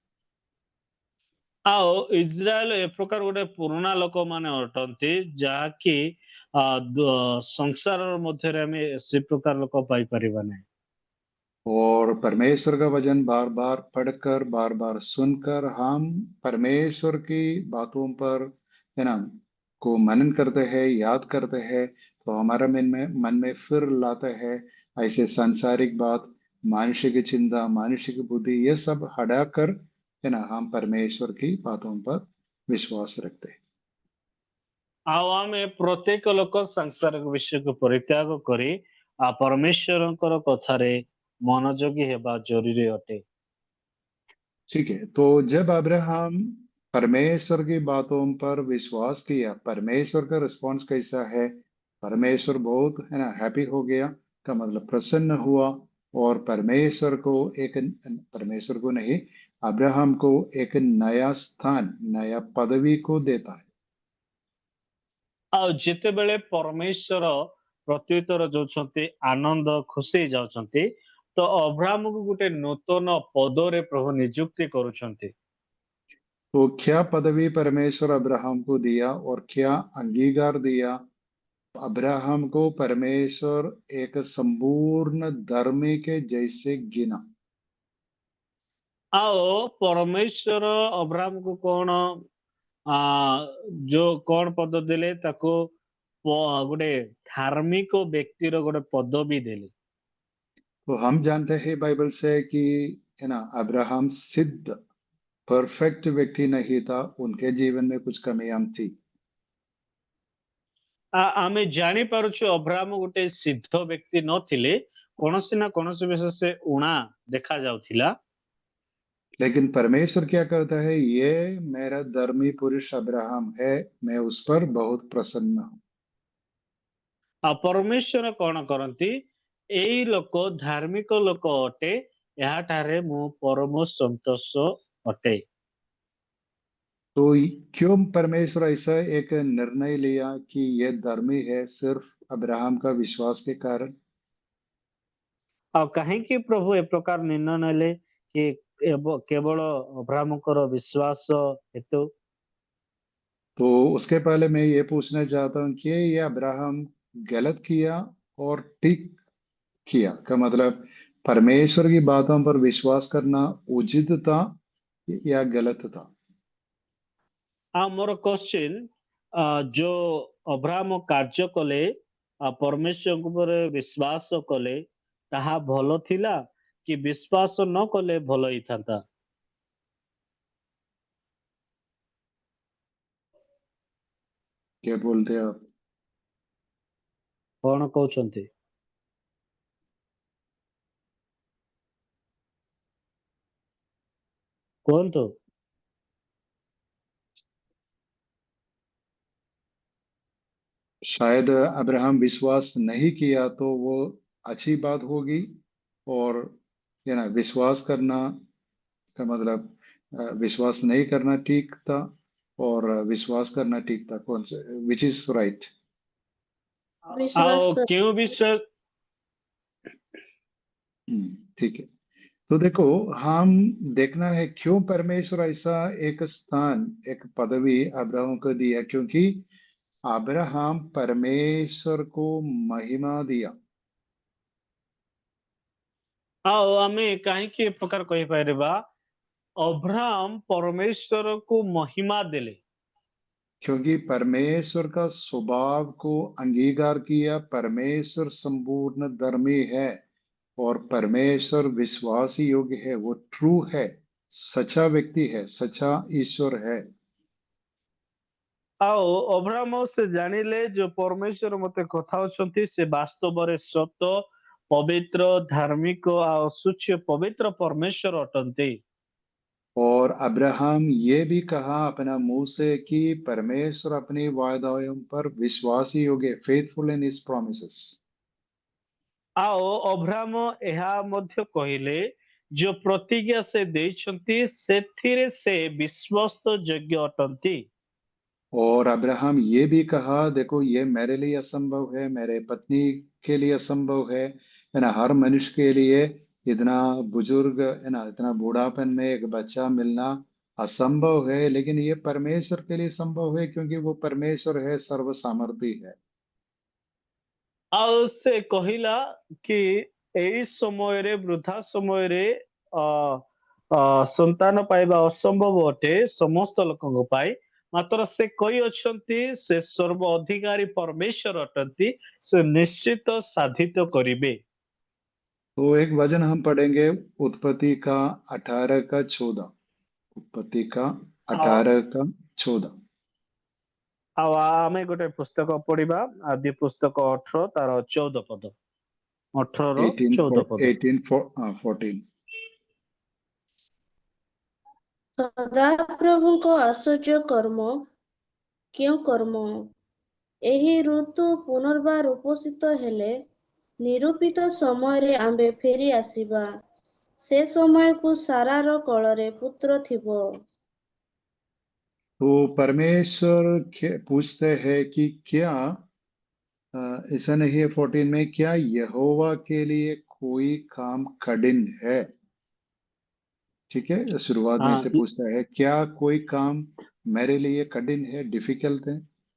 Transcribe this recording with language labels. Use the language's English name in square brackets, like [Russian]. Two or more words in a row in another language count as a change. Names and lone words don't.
[Odia] ଆଉ ଇସ୍ରାଏଲ ଏ ପ୍ରକାର ଗୋଟେ ପୁରୁଣା ଲୋକମାନେ ଅଟନ୍ତି ଯାହାକି ସଂସାର ମଧ୍ୟରେ ଆମେ ସେ ପ୍ରକାର ଲୋକ ପାଇପାରିବା ନାହିଁ। [Hindi] और परमेश्वर का वचन बार बार पढ़कर, बार बार सुनकर हम परमेश्वर की बातों पर है ना को मनन करते हैं, याद करते हैं, तो हमारा मन में फिर लाते हैं ऐसे सांसारिक बात, मानुषिक चिंता, मानुषिक बुद्धि, ये सब हटाकर है ना हम परमेश्वर की बातों पर विश्वास रखते हैं। [Odia] ଆଉ ଆମେ ପ୍ରତ୍ୟେକ ଲୋକ ସଂସାରିକ ବିଷୟକୁ ପରିତ୍ୟାଗ କରି ପରମେଶ୍ୱରଙ୍କର କଥାରେ ମନୋଯୋଗୀ ହେବା ଜରୁରୀ ଅଟେ। [Hindi] ठीक है, तो जब अब्राहम परमेश्वर की बातों पर विश्वास किया, परमेश्वर का रिस्पॉन्स कैसा है? परमेश्वर बहुत है ना हैप्पी हो गया, का मतलब प्रसन्न हुआ, और परमेश्वर को नहीं, अब्राहम को एक नया स्थान, नया पदवी को देता है। [Odia] ଆଉ ଯେତେବେଳେ ପରମେଶ୍ୱର ପ୍ରତ୍ୟୁତ୍ତର ଦଉଛନ୍ତି ଆନନ୍ଦ ଖୁସି ଯାଉଛନ୍ତି ତ ଅବ୍ରାହ୍ମକୁ ଗୋଟେ ନୂତନ ପଦରେ ପ୍ରଭୁ ନିଯୁକ୍ତି କରୁଛନ୍ତି। [Hindi] तो क्या पदवी परमेश्वर अब्राहम को दिया और क्या अंगीकार दिया? अब्राहम को परमेश्वर एक संपूर्ण धर्मी के जैसे गिना। [Odia] ଆଉ परमेश्वर ଅବ୍ରାହ୍ମକୁ କଣ ଯୋଉ କଣ ପଦ ଦେଲେ ତାକୁ ଗୋଟେ ଧାର୍ମିକ ବ୍ୟକ୍ତିର ଗୋଟେ ପଦବୀ ଦେଲେ। [Hindi] तो हम जानते हैं बाइबल से कि है ना अब्राहम सिद्ध परफेक्ट व्यक्ति नहीं था, उनके जीवन में कुछ कमियां थी। [Odia] ଆମେ ଜାଣିପାରୁଛୁ ଅବ୍ରାହ୍ମ ଗୋଟେ ସିଦ୍ଧ ବ୍ୟକ୍ତି ନଥିଲେ, କୌଣସି ନା କୌଣସି ବିଷୟ ସେ ଊଣା ଦେଖା ଯାଉଥିଲା। [Hindi] लेकिन परमेश्वर क्या कहता है? ये मेरा धर्मी पुरुष अब्राहम है, मैं उस पर बहुत प्रसन्न हूं। [Odia] ଆଉ ପରମେଶ୍ୱର କଣ କରନ୍ତି? ଏଇ ଲୋକ ଧାର୍ମିକ ଲୋକ ଅଟେ, ଏହାଠାରେ ମୁଁ ପରମ ସନ୍ତୋଷ ଅଟେ। [Hindi] तो क्यों परमेश्वर ऐसा एक निर्णय लिया कि ये धर्मी है? सिर्फ अब्राहम का विश्वास के कारण। [Odia] ଆଉ କାହିଁକି ପ୍ରଭୁ ଏ ପ୍ରକାର ନିର୍ଣ୍ଣୟ ନେଲେ କି କେବଳ ଅବ୍ରାହ୍ମଙ୍କର ବିଶ୍ୱାସ ହେତୁ? [Hindi] तो उसके पहले मैं ये पूछना चाहता हूँ कि ये अब्राहम गलत किया और ठीक किया, का मतलब परमेश्वर की बातों पर विश्वास करना उचित था या गलत था? [Odia] ଆଉ ମୋର क्वेश्चन, ଯୋଉ ଅବ୍ରାହ୍ମ କାର୍ଯ୍ୟ କଲେ ପରମେଶ୍ୱରଙ୍କ ଉପରେ ବିଶ୍ୱାସ କଲେ, ତାହା ଭଲ ଥିଲା କି ବିଶ୍ୱାସ ନ କଲେ ଭଲ ହେଇଥାନ୍ତା? [Hindi] क्या बोलते हैं आप? [Odia] କଣ କହୁଛନ୍ତି? କୁହନ୍ତୁ। [Hindi] शायद अब्राहम विश्वास नहीं किया तो वो अच्छी बात होगी, और है ना विश्वास करना का मतलब विश्वास नहीं करना ठीक था, और विश्वास करना ठीक था। कौन से, [English] which is right? [Hindi] विश्वास [Odia] ଆଉ [Hindi] कर [Odia] କେଉଁ ବିଷୟ? [Hindi] ठीक है, तो देखो, हम देखना है क्यों परमेश्वर ऐसा एक स्थान, एक पदवी अब्राहम को दिया, क्योंकि अब्राहम परमेश्वर को महिमा दिया। [Odia] ଆଉ ଆମେ କାହିଁକି ଏ ପ୍ରକାର କହିପାରିବା? ଅବ୍ରାହମ ପରମେଶ୍ୱରକୁ ମହିମା ଦେଲେ। [Hindi] क्योंकि परमेश्वर का स्वभाव को अंगीकार किया, परमेश्वर संपूर्ण धर्मी है, और परमेश्वर विश्वास योग्य है, वो ट्रू है, सच्चा व्यक्ति है, सच्चा ईश्वर है। [Odia] ଆଉ ଅବ୍ରାହମ ସେ ଜାଣିଲେ ଯୋଉ ପରମେଶ୍ୱର ମତେ କଥା ହଉଛନ୍ତି ସେ ବାସ୍ତବରେ ସତ, ପବିତ୍ର, ଧାର୍ମିକ ଆଉ ସୁଚ୍ୟ ପବିତ୍ର ପରମେଶ୍ୱର ଅଟନ୍ତି। [Hindi] और अब्राहम ये भी कहा अपना मुंह से कि परमेश्वर अपनी वायदाओं पर विश्वासी योग्य, [English] faithful in his promises. [Odia] ଆଉ ଅବ୍ରାହମ ଏହା ମଧ୍ୟ କହିଲେ ଯୋଉ ପ୍ରତିଜ୍ଞା ସେ ଦେଇଛନ୍ତି ସେଥିରେ ସେ ବିଶ୍ୱସ୍ତ ଯୋଗ୍ୟ ଅଟନ୍ତି। [Hindi] और अब्राहम ये भी कहा, देखो ये मेरे लिए असंभव है, मेरे पत्नी के लिए असंभव है ना, हर मनुष्य के लिए इतना बुजुर्ग, है ना, इतना बूढ़ापन में एक बच्चा मिलना असंभव है, लेकिन ये परमेश्वर के लिए संभव है, क्योंकि वो परमेश्वर है, सर्व सामर्थी है। [Odia] ଆଉ ସେ କହିଲା କି ଏଇ ସମୟରେ ବୃଦ୍ଧା ସମୟରେ ଅ ଅ ସନ୍ତାନ ପାଇବା ଅସମ୍ଭବ ଅଟେ ସମସ୍ତ ଲୋକଙ୍କ ପାଇଁ, ମାତ୍ର ସେ କହିଅଛନ୍ତି ସେ ସର୍ବ ଅଧିକାରୀ ପରମେଶ୍ୱର ଅଟନ୍ତି, ସେ ନିଶ୍ଚିତ ସାଧିତ କରିବେ। [Hindi] तो एक वचन हम पढ़ेंगे, उत्पत्ति का 18 का 14। उत्पत्ति का [Odia] ଆଉ [Hindi] 18 का 14। [Odia] ଆଉ ଆମେ ଗୋଟେ ପୁସ୍ତକ ପଢିବା, ଆଦି ପୁସ୍ତକ 18 ତାର 14 ପଦ। 18 18 14 ପଦ 18 14। ସଦାପ୍ରଭୁଙ୍କ ଆଶ୍ଚର୍ଯ୍ୟ କର୍ମ କେଉଁ କର୍ମ? ଏହି ଋତୁ ପୁନର୍ବାର ଉପସ୍ଥିତ ହେଲେ ନିରୂପିତ ସମୟରେ ଆମ୍ଭେ ଫେରି ଆସିବା। ସେ ସମୟକୁ ସାରାର କୋଳରେ ପୁତ୍ର ଥିବ। [Hindi] तो परमेश्वर पूछते हैं कि क्या ऐसा नहीं है 14 में, क्या यहोवा के लिए कोई काम कठिन है? ठीक है, शुरुआत में हाँ, इसे पूछता है, क्या कोई काम मेरे लिए कठिन है, डिफिकल्ट है?